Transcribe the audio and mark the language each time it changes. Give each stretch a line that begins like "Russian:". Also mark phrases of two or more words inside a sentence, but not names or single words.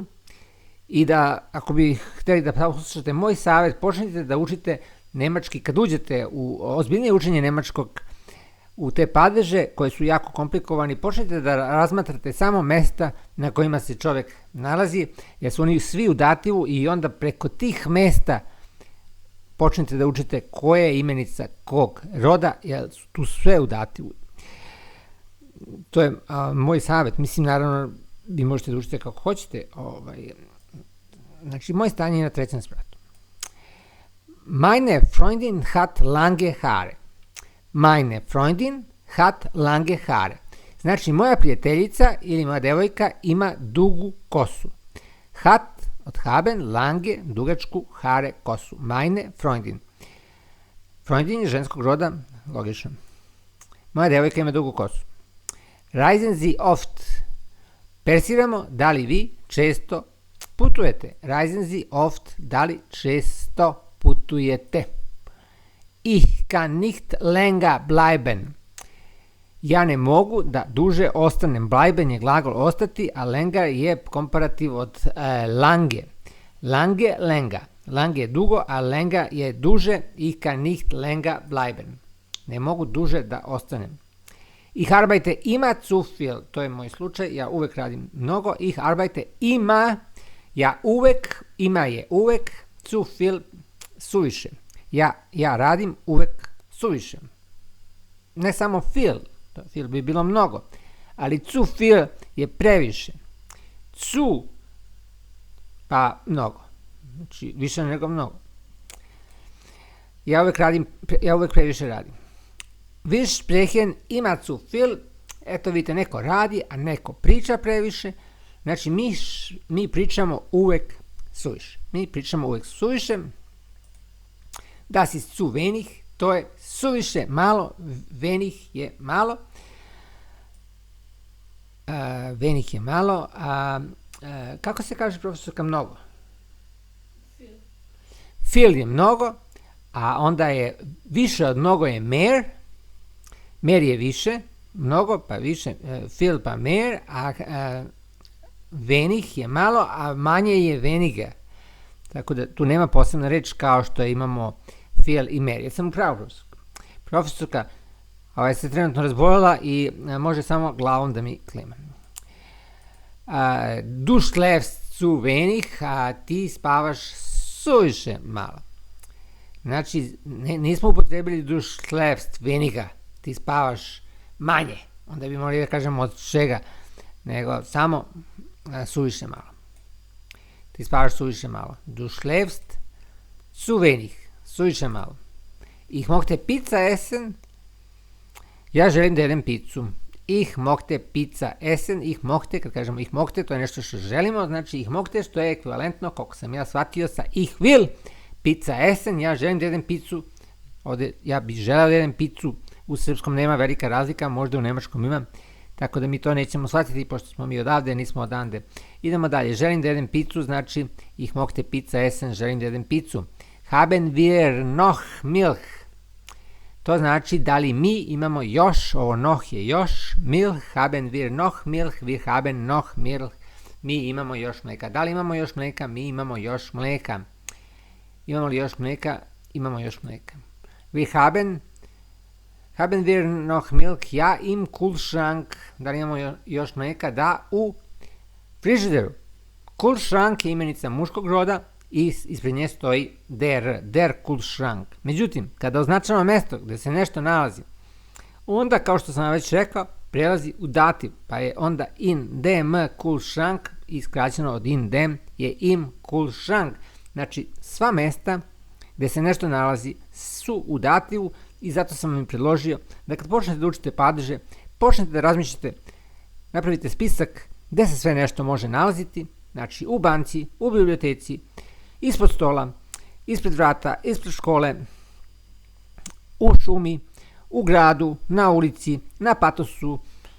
Serbian: I da, ako bi hteli da poslušate moj savjet, počnite da učite nemački, kad uđete u ozbiljnije učenje nemačkog, u te padeže koje su jako komplikovani, počnite da razmatrate samo mesta na kojima se čovek nalazi, jer su oni svi u dativu i onda preko tih mesta počnite da učite koja je imenica kog roda, jer su tu sve u dativu. To je moj savjet. Mislim, naravno, vi možete da učite kako hoćete. Znači, moj stan je na trećem spratu.
German: Meine Freundin hat lange Haare. Meine Freundin hat lange Haare.
Serbian: Znači, moja prijateljica ili moja devojka ima dugu kosu.
German: Hat od haben, lange, dugačku, Haare, kosu. Meine Freundin.
Serbian: Freundin je ženskog roda, logično. Moja devojka ima dugu kosu.
German: Reisen Sie oft.
Serbian: Persiramo, da li vi često putujete.
German: Reisen Sie oft,
Serbian: da li često putujete.
German: Ich kann nicht länger bleiben.
Serbian: Ja ne mogu da duže ostanem. Bleiben je glagol ostati, a länger je komparativ od lange.
German: Lange, länger.
Serbian: Lange je dugo, a länger je duže.
German: Ich kann nicht länger bleiben.
Serbian: Ne mogu duže da ostanem.
German: Ich arbeite immer zu viel.
Serbian: To je moj slučaj. Ja uvek radim mnogo.
German: Ich arbeite immer.
Serbian: Ja uvek, ima je uvek,
German: zu viel,
Serbian: suviše. Ja radim uvek suviše. Ne samo viel, viel bi bilo mnogo, ali
German: zu viel
Serbian: je previše. Zu, pa mnogo. Znači, više nego mnogo. Ja uvek previše radim.
German: Wir sprechen immer zu viel.
Serbian: Eto vidite, neko radi, a neko priča previše. Znači, mi pričamo uvek suviše. Mi pričamo uvek suviše.
German: Das ist zu wenig,
Serbian: to je suviše malo, wenig je malo. Wenig je malo. Kako se kaže, profesorka, mnogo? Viel je mnogo, a onda je više od mnogo je mehr. Mehr je više, mnogo pa više, viel pa mehr, a wenig je malo, a manje je weniger. Tako da tu nema posebna reč kao što imamo viel i mehr. Ja sam upravo, profesorka se trenutno razboljela i može samo glavom da mi klima.
German: Du schläfst zu wenig,
Serbian: a ti spavaš suviše malo. Znači, nismo upotrebili
German: du schläfst weniger,
Serbian: ti spavaš manje. Onda bi morali da kažemo od čega, nego samo suviše malo. Ti spavaš suviše malo.
German: Du schläfst zu wenig.
Serbian: Suviše malo.
German: Ich mochte Pizza essen.
Serbian: Ja želim da jedem picu.
German: Ich mochte Pizza essen. Ich mochte,
Serbian: kad kažemo
German: ich mochte,
Serbian: to je nešto što želimo. Znači
German: ich mochte,
Serbian: što je ekvivalentno, koliko sam ja shvatio, sa
German: ich will. Pizza essen.
Serbian: Ja želim da jedem picu. Ovde ja bih želeo da jedem picu. U srpskom nema velika razlika, možda u nemačkom ima. Tako da mi to nećemo shvatiti, pošto smo mi odavde, nismo odande. Idemo dalje. Želim da jedem picu, znači
German: ich mochte Pizza essen,
Serbian: želim da jedem picu.
German: Haben wir noch Milch?
Serbian: To znači da li mi imamo još, ovo noch je još,
German: Milch, haben wir noch Milch, wir haben noch Milch,
Serbian: mi imamo još mleka. Da li imamo još mleka? Mi imamo još mleka. Imamo li još mleka? Imamo još mleka.
German: Wir haben wir noch Milch? Ja, im Kühlschrank.
Serbian: Da li imamo još mleka? Da, u frižideru. Kühlschrank je imenica muškog roda i ispred nje stoji
German: der Kühlschrank.
Serbian: Međutim, kada označamo mesto gde se nešto nalazi, onda, kao što sam već rekao, prelazi u dativ, pa je onda
German: in dem Kühlschrank
Serbian: i skraćeno od
German: in dem
Serbian: je
German: im Kühlschrank.
Serbian: Znači, sva mesta gde se nešto nalazi su u dativu i zato sam vam predložio da kad počnete da učite padeže, počnete da razmišljate, napravite spisak gde se sve nešto može nalaziti, znači u banci, u biblioteci, ispod stola, ispred vrata, ispred škole, u šumi, u gradu, na ulici, na patosu,